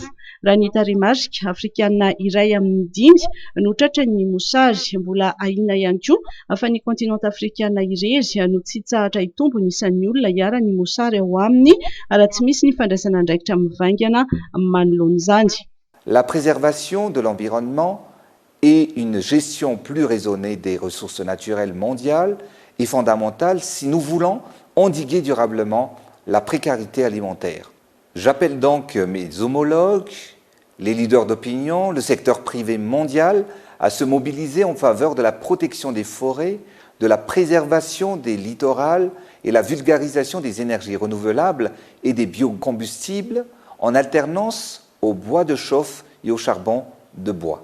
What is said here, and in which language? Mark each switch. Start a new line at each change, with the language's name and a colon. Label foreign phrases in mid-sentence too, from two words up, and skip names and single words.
Malagasy: Raha ny tarehimarika afrikanina iray amin'ny 5 no tratra ny mosary mbola ahina ihany koa fa ny kontinanta afrikanina irery no tsy tsahatra hitombo ny isan'ny olona hiara ny mosary ao aminy raha tsy misy ny fandraisana andraikitra mivaingana manoloan'izany.
French: La préservation de l'environnement et une gestion plus raisonnée des ressources naturelles mondiales est fondamentale si nous voulons endiguer durablement la précarité alimentaire. J'appelle donc mes homologues, les leaders d'opinion, le secteur privé mondial à se mobiliser en faveur de la protection des forêts, de la préservation des littorales et la vulgarisation des énergies renouvelables et des biocombustibles en alternance au bois de chauffe et au charbon de bois.